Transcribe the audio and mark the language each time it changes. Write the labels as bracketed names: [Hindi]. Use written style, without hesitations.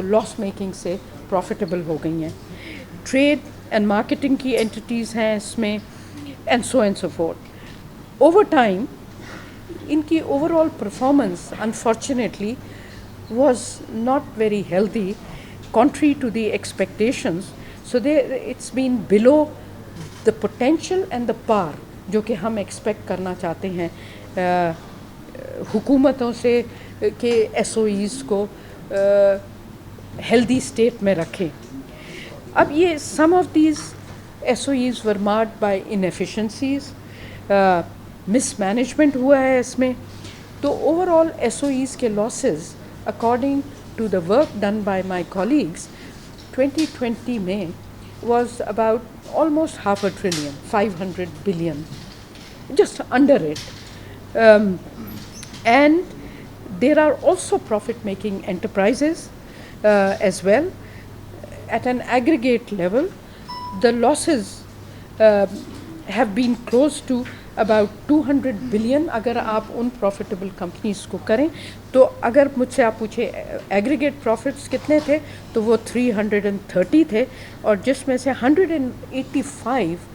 [Urdu] وہ لاس میکنگ سے پروفیٹیبل ہو گئی ہیں. ٹریڈ اینڈ مارکیٹنگ کی اینٹیز ہیں اس میں [English] and so forth. Over time ان کی overall performance unfortunately was not very healthy contrary to the expectations. So it's been below the potential and the power [Urdu] جو کہ ہم ایکسپیکٹ کرنا چاہتے ہیں حکومتوں سے کہ SOEs کو ہیلدی اسٹیٹ میں رکھیں. [English] اب یہ some of these SOEs were marred by inefficiencies, mismanagement [Urdu] ہوا ہے اس میں. تو اوور آل SOEs کے [English] losses according to the work done by my colleagues 2020 میں was about almost $500 billion, 500 billion, just under it. And there are also profit-making enterprises as well. At an aggregate level, the losses have been close to about 200 billion [Urdu] اگر آپ ان profitable companies کو کریں تو اگر مجھ سے آپ پوچھیں [English] aggregate profits کتنے تھے [Urdu] تو وہ 330 تھے اور جس میں سے 185